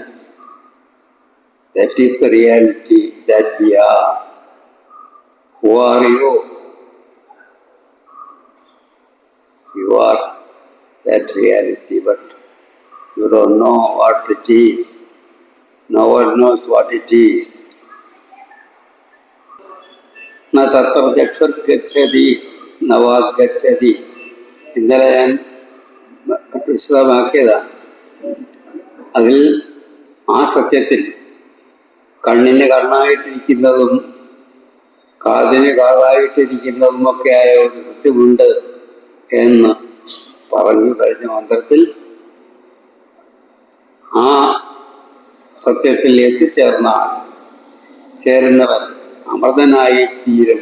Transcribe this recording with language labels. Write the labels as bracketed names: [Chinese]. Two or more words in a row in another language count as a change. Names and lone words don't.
[English] That is the reality that we are. Who are you? You are that reality, but you don't know what it is. No one knows what it is. [Sanskrit] Na tatra chakshur gacchati, na vak gacchati. [Malayalam] ഇന്നലെ ഞാൻ വിശദമാക്കിയതാണ്. അതിൽ ആ സത്യത്തിൽ കണ്ണിന് കണ്ണായിട്ടിരിക്കുന്നതും കാതിന് കാതായിട്ടിരിക്കുന്നതുമൊക്കെയായ ഒരു സത്യമുണ്ട് എന്ന് പറഞ്ഞു കഴിഞ്ഞ മന്ത്രത്തിൽ ആ സത്യത്തിൽ ചേരുന്നവൻ അമൃതനായി തീരും.